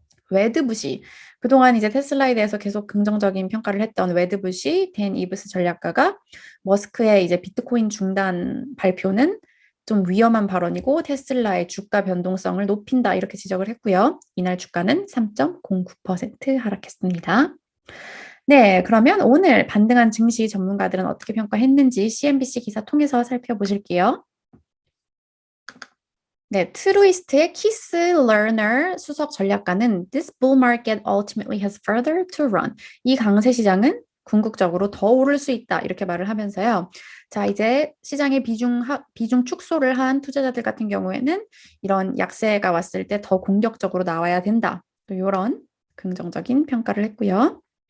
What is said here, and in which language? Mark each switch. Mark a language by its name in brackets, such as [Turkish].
[Korean] 웨드부시, 그동안 이제 테슬라에 대해서 계속 긍정적인 평가를 했던 웨드부시 댄 이브스 전략가가 머스크의 이제 비트코인 중단 발표는 좀 위험한 발언이고 테슬라의 주가 변동성을 높인다 이렇게 지적을 했고요. 이날 주가는 3.09% 하락했습니다. 네, 그러면 오늘 반등한 증시 전문가들은 어떻게 평가했는지 CNBC 기사 통해서 살펴보실게요. 네, 트루이스트의 키스 러너 수석 전략가는 [English] This bull market ultimately has further to run. [Korean] 이 강세 시장은 궁극적으로 더 오를 수 있다. 이렇게 말을 하면서요. 자, 이제 시장의 비중 축소를 한 투자자들 같은 경우에는 이런 약세가 왔을 때 더 공격적으로 나와야 된다. 또 이런 긍정적인 평가를 했고요.